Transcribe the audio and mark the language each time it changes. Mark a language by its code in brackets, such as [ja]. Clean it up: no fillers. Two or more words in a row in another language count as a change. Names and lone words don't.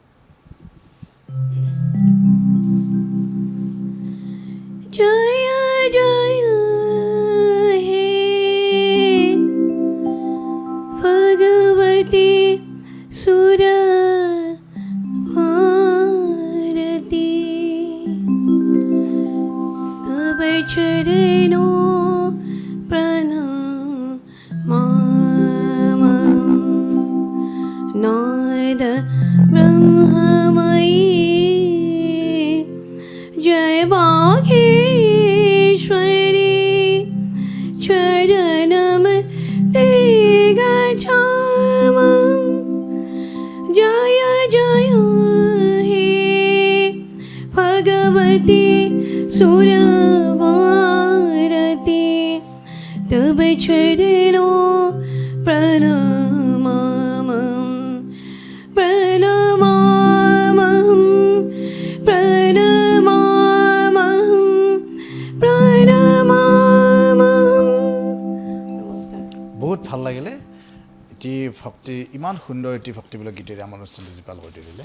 [sa] জয় জয় হে ভগৱতী সুৰ ভাৰতী তব চৰণো नाद ब्रह्ममयी जय बागेश्वरी चरणम ते गच्छामः जय जय हे भगवती सुरवारती तब चरणो [as] বহুত ভাল লাগিলে এটি ভক্তি, ইমান সুন্দৰ এটি ভক্তিমূলক গীতেৰে আমাৰ অনুষ্ঠানটো জীপাল কৰি তুলিলে।